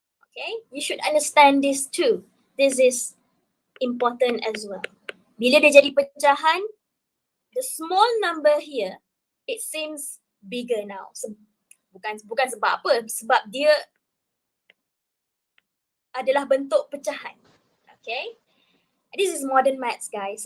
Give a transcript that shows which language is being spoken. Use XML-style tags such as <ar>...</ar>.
<en>Okay, you should understand this too. This is important as well.</en> <ms>Bila dia jadi pecahan,</ms> <en>the small number here, it seems bigger now.</en> <ms>Bukan sebab apa, sebab dia adalah bentuk pecahan.</ms> <en>Okay, this is modern maths, guys.</en>